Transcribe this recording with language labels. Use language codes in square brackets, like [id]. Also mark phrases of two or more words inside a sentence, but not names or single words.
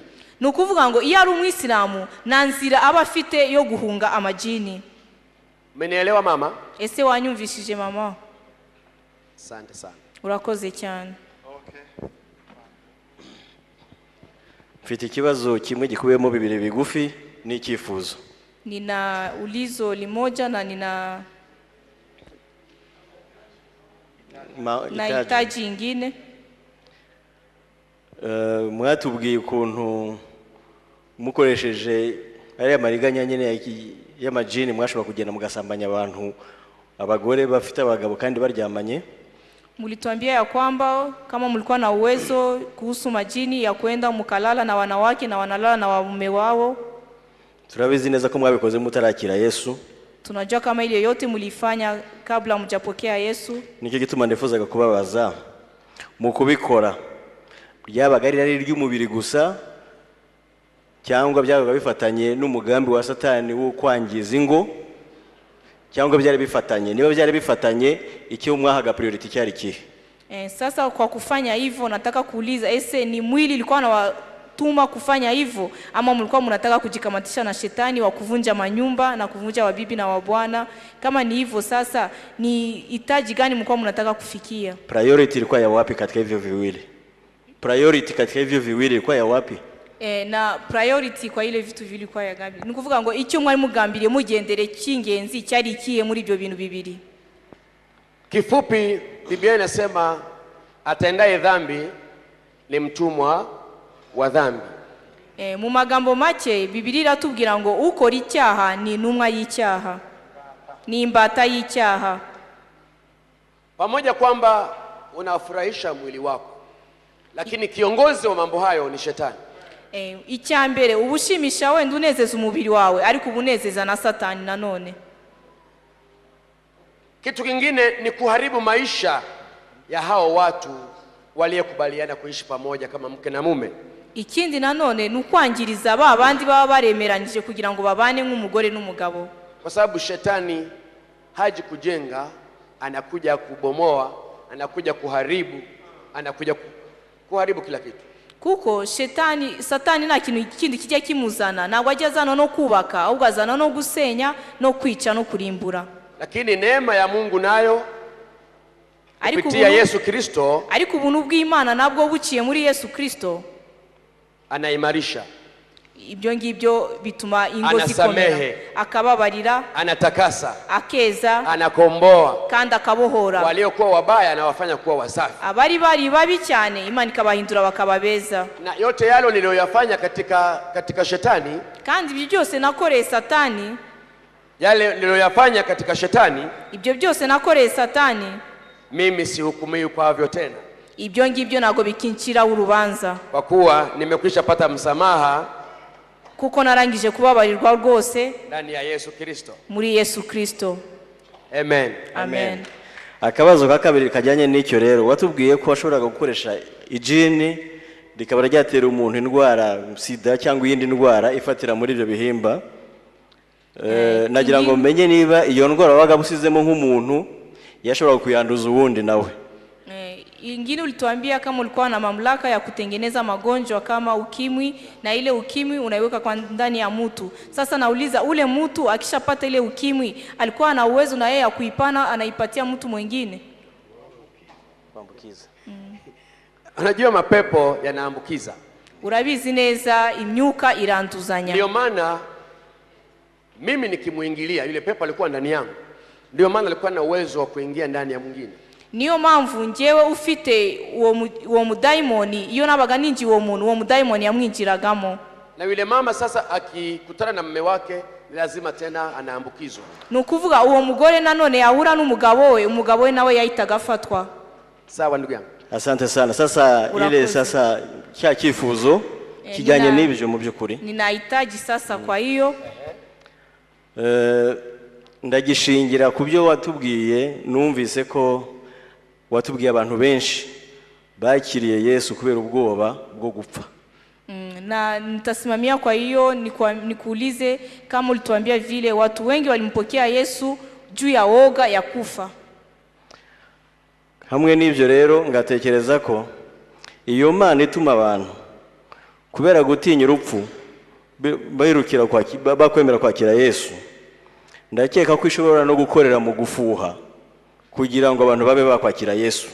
[rw] Nukuvuga ngo iyo ari umwisilamu nta nzira aba afite yo guhunga amajini. [sw] Umenielewa mama? [rw] Ese wanyumvishije mama? [sw] Asante sana. [rw] Urakoze cyane. Mfite ikibazo kimwe gikubiyemo bibiri bigufi n'icyifuzo. [sw] Nina ulizo limoja na nahitaji ingine. [rw] Mwatubwiye ukuntu mukoresheje ariya mariganya nyene y'amajini mwashobora kugenda mugasambanya abantu, abagore bafite abagabo kandi baryamanye. [sw] Mulituambia ya kwamba kama mlikuwa na uwezo kuhusu majini ya kwenda mkalala na wanawake na wanalala na waume wao. [rw] Turabizi neza ko mwabikoze mutarakira Yesu. [sw] Tunajua kama ile yote mlifanya kabla mjapokea Yesu. [rw] Niki gituma ndifuzaga kubabaza, mu kubikora byabaga ari ry'umubiri gusa cyangwa byabaga bifatanye n'umugambi wa Satani wo kwangiza ingo, cyangwa byari bifatanye? Niba byari bifatanye, iki umwahaga priority cyari kihe? [sw] Sasa kwa kufanya hivyo nataka kuuliza, ese ni mwili ilikuwa na watuma kufanya hivyo ama mlikuwa mnataka kujikamatisha na shetani wa kuvunja manyumba na kuvunja wabibi na wabwana? Kama ni hivyo, sasa ni hitaji gani mlikuwa mnataka kufikia? Priority ilikuwa ya wapi katika hivyo viwili? Priority katika hivyo viwili ilikuwa ya wapi? Na priority kwa ile vitu vilikuwa ya gabi. [rw] Nikuvuga ngo icyo mwari mugambiriye mugendere cy'ingenzi cyari ikiye muri ibyo bintu bibiri. [sw] Kifupi, Biblia inasema atendaye dhambi ni mtumwa wa dhambi. [rw] Mu magambo make Biblia iratubwira ngo ukora icyaha ni intumwa y'icyaha, ni imbata y'icyaha. [sw] Pamoja kwamba unafurahisha mwili wako, lakini kiongozi wa mambo hayo ni shetani. [rw] Icyambere ubushimisha wenda unezeza umubiri wawe ariko ubunezeza na Satani nanone. [sw] Kitu kingine ni kuharibu maisha ya hao watu waliokubaliana kuishi pamoja kama mke na mume. [rw] Ikindi nanone ni ukwangiriza ba bandi baba baremeranyije kugira ngo babane nk'umugore n'umugabo. [sw] Kwa sababu shetani haji kujenga, anakuja kubomoa, anakuja kuharibu, anakuja kuharibu kila kitu. [rw] Kuko satani nta kintu kindi kijya kimuzana, ntabwo ajya azana no kubaka, ahubwo azana no gusenya no kwica no kurimbura. [sw] Lakini neema ya Mungu nayo kupitia Yesu Kristo, [rw] ariko ubuntu bw'Imana nabwo buciye muri Yesu Kristo [sw] anaimarisha, [rw] ibyo ngibyo bituma ingo zikomera, akababarira, [sw] anatakasa, [rw] akeza, [sw] anakomboa, [rw] kandi akabohora [sw] waliokuwa wabaya na wafanya kuwa wasafi. [rw] Abari babi cyane Imana ikabahindura bakababeza. [sw] Na yote yalo niliyoyafanya katika shetani, [rw] kandi ibyo byose nakoreye Satani, [sw] yale niliyoyafanya katika shetani, [rw] ibyo byose nakoreye Satani, [sw] mimi sihukumiwi kwavyo tena. [rw] Ibyo ngibyo nago bikincira urubanza, [sw] kwa kuwa nimekwisha pata msamaha, [rw] kuko narangije kubabarirwa rwose [sw] ndani ya Yesu Kristo, [rw] muri Yesu Kristo. Amen. Amen. Akabazo ka kabiri kajyanye n'icyo rero, watubwiye ko washoboraga gukoresha ijini rikaba ryatera umuntu indwara sida cyangwa iyindi ndwara ifatira muri ibyo bihimba. Nagira ngo menye niba iyo ndwara wabaga busizemo nk'umuntu yashobora kuyanduza uwundi nawe. [sw] Ingine ulituambia kama ulikuwa na mamlaka ya kutengeneza magonjwa kama ukimwi, na ile ukimwi unaiweka kwa ndani ya mtu. Sasa nauliza, ule mtu akishapata ile ukimwi alikuwa na uwezo na yeye ya kuipana, anaipatia mtu mwingine? Kuambukiza. Unajua mapepo yanaambukiza. [rw] Urabizi neza imyuka iranduzanya. [sw] Ndio maana mimi nikimuingilia yule pepo alikuwa ndani yangu, ndio maana alikuwa na uwezo wa kuingia ndani ya mwingine. [rw] Niyo mpamvu njewe ufite uwo mudaimoni, iyo nabaga ninji uwo muntu, uwo mudaimoni yamwinjiragamo. [sw] Na yule mama sasa akikutana na mume wake lazima tena anaambukizwa. [rw] Nukuvuga uwo mugore nanone yahura n'umugabo we, umugabo we nawe yahitaga afatwa. [sw] Sawa ndugu yangu. Asante sana. Sasa ile sasa [rw] cya kifuzo kijyanye n'ibyo mu by'ukuri [sw] ninahitaji sasa, kwa hiyo [rw] ndagishingira ku byo watubwiye. Numvise ko watubwiye abantu benshi bakiriye Yesu kubera ubwoba bwo gupfa. [sw] Na nitasimamia kwa hiyo nikuulize kama ulituambia vile watu wengi walimpokea Yesu juu ya woga ya kufa. [rw] Hamwe n'ibyo rero ngatekereza ko iyo Mana ituma abantu kubera gutinya urupfu bahirukira bakwemera kwakira Yesu, ndakeka ko ishobora no gukorera mu gufuha kugira ngo abantu babe bakwakira Yesu.